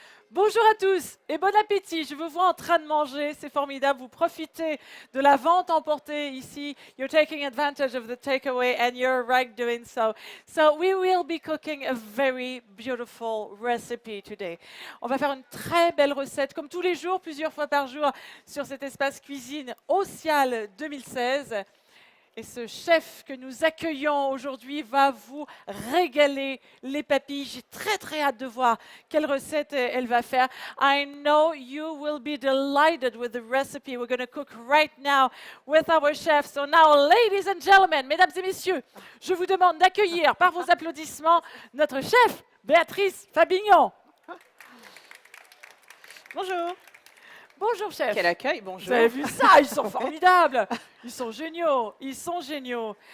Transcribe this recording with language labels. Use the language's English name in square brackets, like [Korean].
[French] Bonjour à tous et bon appétit. Je vous vois en train de manger, c'est formidable. Vous profitez de la vente emportée ici. [English] You're taking advantage of the takeaway and you're right doing so. So we will be cooking a very beautiful recipe today. [French] On va faire une très belle recette, comme tous les jours, plusieurs fois par jour, sur cet espace cuisine Ocial 2016. Et ce chef que nous accueillons aujourd'hui va vous régaler les papilles. J'ai très hâte de voir quelle recette elle va faire. [English] I know you will be delighted with the recipe we're going to cook right now with our chef. So now, ladies and gentlemen, [French] mesdames et messieurs, je vous demande d'accueillir par vos applaudissements notre chef, Béatrice Fabignon. Bonjour. Bonjour chef. Quel accueil, bonjour. Vous avez vu ça? Ils sont formidables. Ils sont géniaux. Ils sont géniaux.